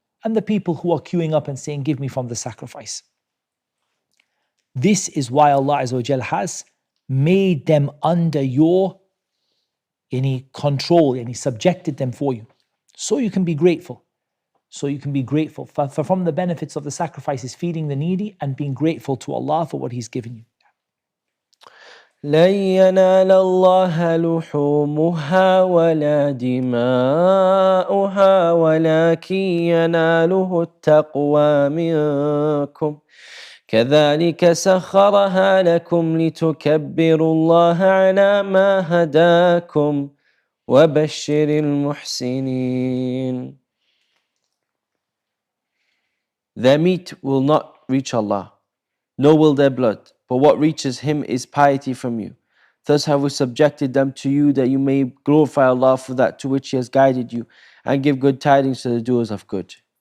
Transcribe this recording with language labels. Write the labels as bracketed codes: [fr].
[en] And the people who are queuing up and saying, give me from the sacrifice. This is why Allah Azza wa Jal has made them under your control, and He subjected them for you. So you can be grateful. For from the benefits of the sacrifice is feeding the needy and being grateful to Allah for what He's given you. [ar] لن ينال الله لحومها ولا دماؤها ولكن يناله التقوى منكم كذلك سخرها لكم لتكبروا الله على ما هداكم وبشر المحسنين. [en] Their meat will not reach Allah, nor will their blood, but what reaches Him is piety from you. Thus have we subjected them to you that you may glorify Allah for that to which He has guided you, and give good tidings to the doers of good.